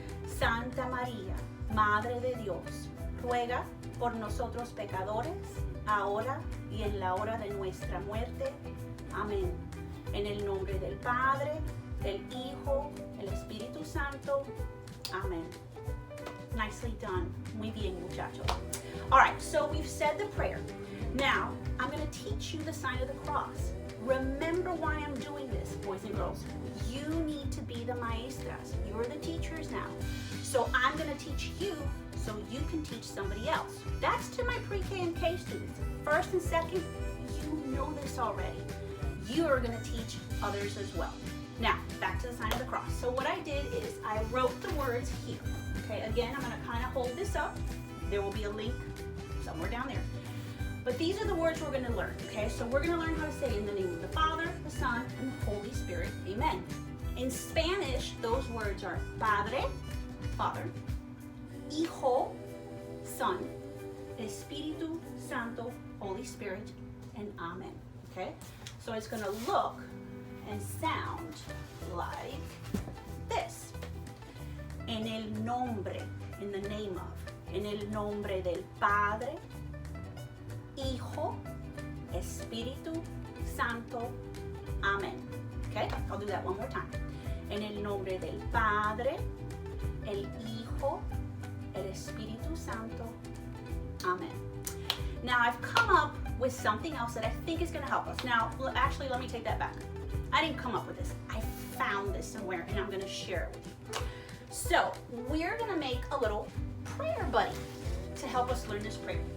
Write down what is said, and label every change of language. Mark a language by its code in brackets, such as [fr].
[es] Santa María, Madre de Dios, ruega por nosotros pecadores, ahora y en la hora de nuestra muerte. Amén. En el nombre del Padre, del Hijo, el Espíritu Santo. Amén. [en] Nicely done. [es] Muy bien, muchachos. [en] All right, so we've said the prayer. Now, I'm going to teach you the sign of the cross. Remember why I'm doing this, boys and girls. You need to be the maestras. You're the teachers now. So I'm going to teach you so you can teach somebody else. That's to my pre-K and K students. First and second, you know this already. You are going to teach others as well. Now, back to the sign of the cross. So what I did is I wrote the words here. Okay, again, I'm going to kind of hold this up. There will be a link somewhere down there. But these are the words we're going to learn, okay? So we're going to learn how to say in the name of the Father, the Son, and the Holy Spirit. Amen. In Spanish, those words are Padre, Father, Hijo, Son, Espíritu Santo, Holy Spirit, and Amen, okay? So it's going to look and sound like this. [es] En el nombre, [en] in the name of, [es] en el nombre del Padre, Hijo, Espíritu Santo. Amén. [en] Okay, I'll do that one more time. [es] En el nombre del Padre, el Hijo, el Espíritu Santo. Amen. [en] Now I've come up with something else that I think is going to help us. Now, actually, let me take that back. I didn't come up with this. I found this somewhere and I'm going to share it with you. So we're going to make a little prayer buddy to help us learn this prayer.